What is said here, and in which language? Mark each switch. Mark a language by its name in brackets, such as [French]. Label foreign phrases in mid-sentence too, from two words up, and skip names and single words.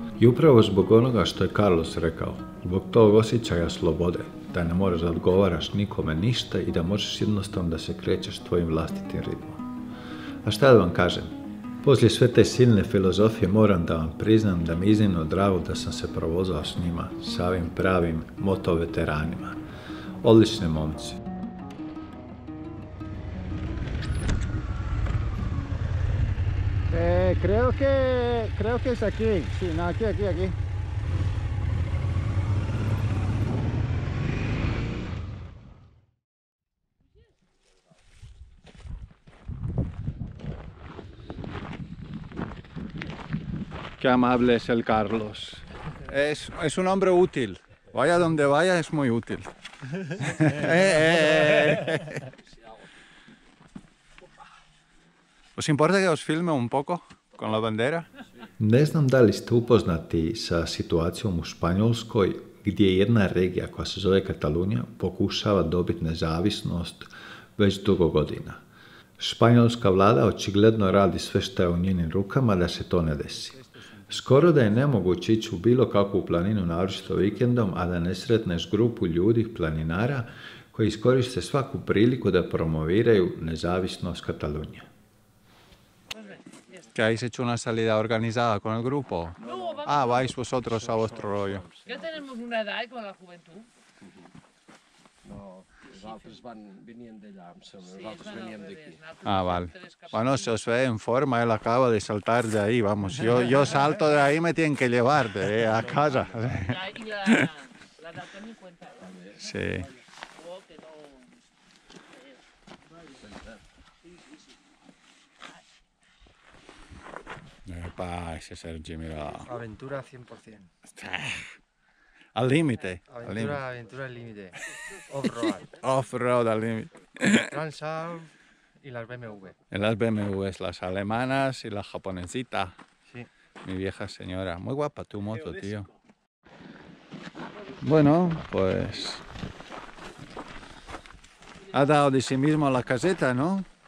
[Croatian] I upravo zbog onoga što je Carlos rekao, zbog tog osjećaja slobode, da ne moraš da odgovaraš nikome ništa i da možeš jednostavno da se krećeš tvojim vlastitim ritmom. A šta da vam kažem? Poslije sve te silne filozofije moram da vam priznam da mi je iznimno drago da sam se provozao s njima, sa ovim pravim motoveteranima. Odlični momci. [Spanish] Creo que es aquí, sí, no, aquí. Qué amable es el Carlos. Es un hombre útil. Vaya donde vaya, es muy útil. ¿Os importa que os filme un poco con la bandera? [Croatian] Ne znam da li ste upoznati sa situacijom u Španjolskoj gdje jedna regija koja se zove Katalunija pokušava dobiti nezavisnost već dugo godina. Španjolska vlada očigledno radi sve što je u njenim rukama da se to ne desi. Skoro da je nemoguće ići u bilo kakvu planinu, naročito vikendom, a da ne sretneš grupu ljudi, planinara, koji iskoriste svaku priliku da promoviraju nezavisnost Katalunije. [Spanish] ¿Que habéis hecho una salida organizada con el grupo? No, vamos. Ah, vais vosotros a vuestro rollo. Ya tenemos una edad con la juventud. [Catalan] No, els altres venien d'allà, em sembla. Sí, Nosaltres veníem d'aquí. [Spanish] Ah, vale. Bueno, se os ve en forma, él acaba de saltar de ahí, vamos. Yo salto de ahí, me tienen que llevar a casa. Y la edad también cuenta. Sí. Oh, que no... Epa, ese Sergi, mira. Aventura 100%. Al límite. Al límite. Aventura al límite. Off-road. Off-road al límite. Transalp y las BMW. En las BMWs, las alemanas y la japonesita. Sí. Mi vieja señora. Muy guapa tu moto, tío. Bueno, pues... Ha dado de sí mismo a la caseta, ¿no?